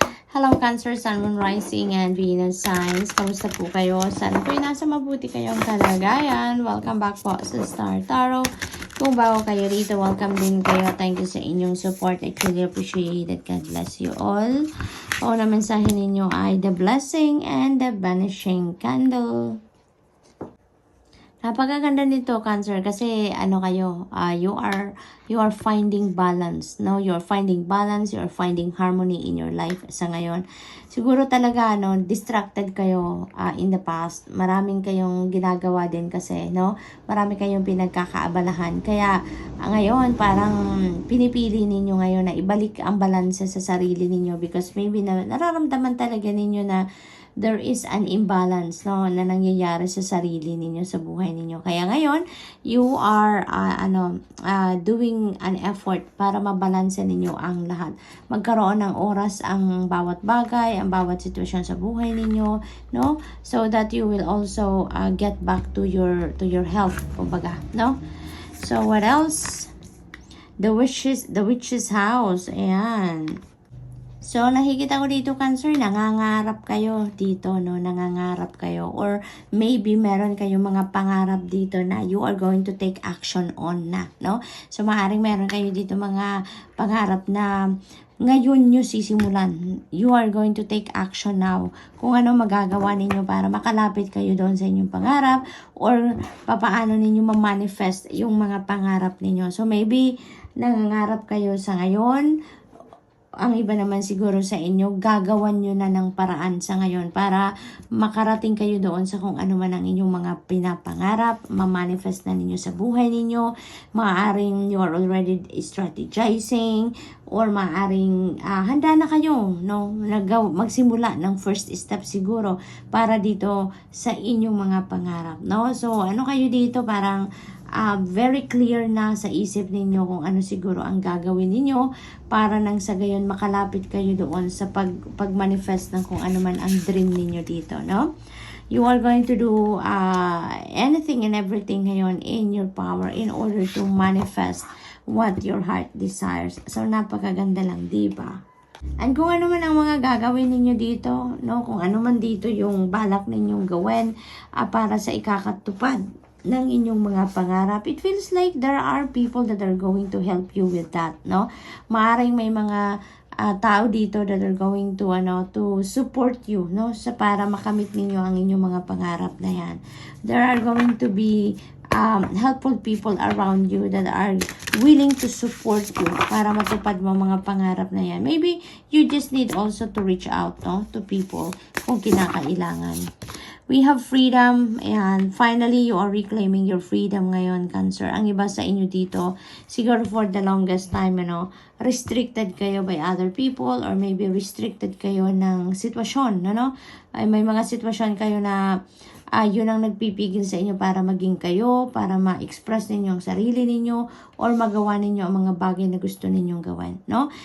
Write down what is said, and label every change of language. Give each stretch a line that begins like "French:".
English: Hello Cancer, Sun, Moon, Rising, and Venus signs.
Filipino: Kamusta po kayo? Sana po'y nasa mabuti kayong kalagayan.
English: Welcome back
Filipino: po sa Star Tarot. Kung bago kayo rito, welcome din kayo.
English: Thank you
Filipino: sa inyong
English: support. I truly appreciate it. God bless you all.
Filipino: O na mensahe ninyo ay
English: the blessing and the vanishing candle.
Filipino: Napakaganda nito, Cancer, kasi ano kayo,
English: you are finding balance,
Filipino: no?
English: You are finding balance, you are finding harmony in your life
Filipino: sa ngayon. Siguro talaga distracted kayo
English: in the past.
Filipino: Maraming kayong ginagawa din kasi, no? Marami kayong pinagkakaabalahan. Kaya ngayon parang pinipili ninyo ngayon na ibalik ang balance sa sarili ninyo because maybe nararamdaman talaga ninyo na
English: there is an imbalance,
Filipino: no, na nangyayari sa sarili ninyo, sa buhay ninyo. Kaya ngayon,
English: you are doing an effort
Filipino: para mabalanse ninyo ang lahat. Magkaroon ng oras ang bawat bagay, ang bawat sitwasyon sa buhay ninyo, no?
English: So that you will also get back to your health,
Filipino: kumbaga, no?
English: So what else? The witch's house.
Filipino: Ayan. So, nakikita ko dito, Cancer, nangangarap kayo dito, no? Nangangarap kayo. Or maybe meron kayong mga pangarap dito na
English: you are going to take action on
Filipino: na, no? So, maaaring meron kayo dito mga pangarap na ngayon nyo sisimulan.
English: You are going to take action now.
Filipino: Kung ano magagawa ninyo para makalapit kayo doon sa inyong pangarap or papaano ninyo ma-manifest yung mga pangarap ninyo. So, maybe nangangarap kayo sa ngayon. Ang iba naman siguro sa inyo, gagawan nyo na ng paraan sa ngayon para makarating kayo doon sa kung ano man ang inyong mga pinapangarap, ma-manifest na ninyo sa buhay ninyo. Maaaring
English: you are already strategizing
Filipino: or maaaring handa na kayo, no? Magsimula ng first step siguro para dito sa inyong mga pangarap, no? So, ano kayo dito, parang very clear na sa isip ninyo kung ano siguro ang gagawin ninyo para nang sa gayon makalapit kayo doon sa pag-manifest ng kung ano man ang dream ninyo dito, no?
English: You are going to do anything and everything
Filipino: ngayon
English: in your power in order to manifest what your heart desires.
Filipino: So, napakaganda lang, diba? And kung ano man ang mga gagawin ninyo dito, no? Kung ano man dito yung balak ninyong gawin para sa ikakatupad ng inyong mga pangarap,
English: it feels like there are people that are going to help you with that, no?
Filipino: Maaring may mga tao dito
English: that are going to to support you,
Filipino: no, sa para makamit ninyo ang inyong mga pangarap na yan.
English: There are going to be helpful people around you that are willing to support you
Filipino: para matupad mo mga pangarap na yan.
English: Maybe you just need also to reach out, no, to people
Filipino: kung kinakailangan.
English: We have freedom, and finally, you are reclaiming your freedom
Filipino: ngayon,
English: Cancer.
Filipino: Ang iba sa inyo dito, siguro
English: for the longest time,
Filipino: restricted kayo by other people or maybe restricted kayo ng sitwasyon, Ay, may mga sitwasyon kayo na yun ang nagpipigil sa inyo para maging kayo, para ma-express ninyo ang sarili ninyo or magawa ninyo ang mga bagay na gusto ninyong gawin, no?